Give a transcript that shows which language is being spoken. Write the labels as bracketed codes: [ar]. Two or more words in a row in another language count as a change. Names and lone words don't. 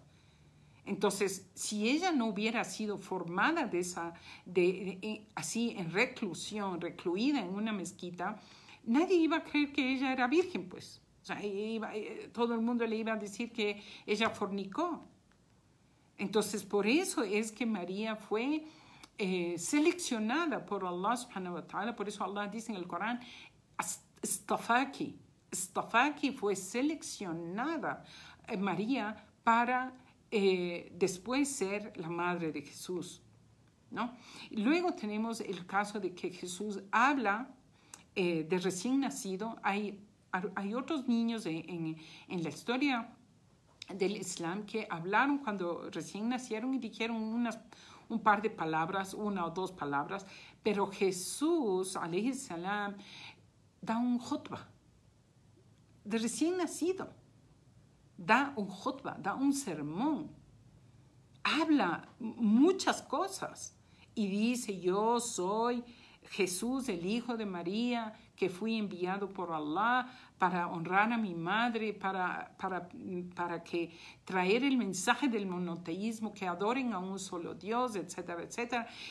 [es] Entonces, si ella no hubiera sido formada así en reclusión, recluida en una mezquita, nadie iba a creer que ella era virgen, pues. O sea, todo el mundo le iba a decir que ella fornicó. Entonces, por eso es que María fue seleccionada por [ar] الله سبحانه وتعالى. [es] Por eso Allah dice en el Corán, Istafaki. Istafaki fue seleccionada María para después ser la madre de Jesús, ¿no? Luego tenemos el caso de que Jesús habla de recién nacido. Hay otros niños en la historia del Islam que hablaron cuando recién nacieron y dijeron un par de palabras, una o dos palabras, pero Jesús, [ar] عليه السلام, [es] da un khutbah de recién nacido. Da un khutbah, da un sermón, habla muchas cosas y dice: yo soy Jesús, el hijo de María, que fui enviado por Allah para honrar a mi madre, para que traer el mensaje del monoteísmo, que adoren a un solo Dios, etcétera, etcétera.